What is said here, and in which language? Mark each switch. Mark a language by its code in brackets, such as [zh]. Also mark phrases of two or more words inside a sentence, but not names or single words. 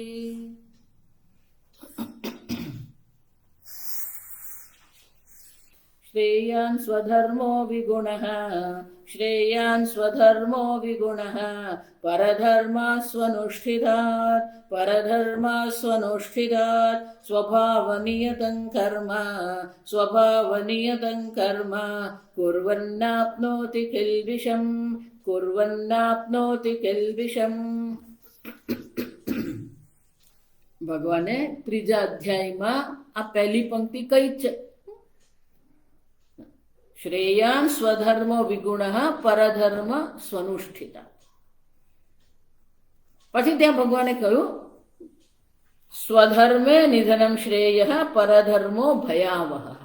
[sa] श्रेयान् स्वधर्मो विगुणः श्रेयान् स्वधर्मो विगुणः परधर्मास्वनुष्ठितात् परधर्मास्वनुष्ठितात् स्वभावनियतं कर्म कुर्वन्नाप्नोति किल्बिषम् कुर्वन्नाप्नोति किल्बिषम्। [gu] ભગવાને ત્રીજા અધ્યાયમાં આ પહેલી પંક્તિ કઈ છે? [sa] શ્રેયાન સ્વધર્મ વિગુણઃ પરધર્મ સ્વનુષ્ઠિતા. [gu] પછી ત્યાં ભગવાને કહ્યું [sa] સ્વધર્મે નિધનમ શ્રેયઃ પરધર્મો ભયાવહ.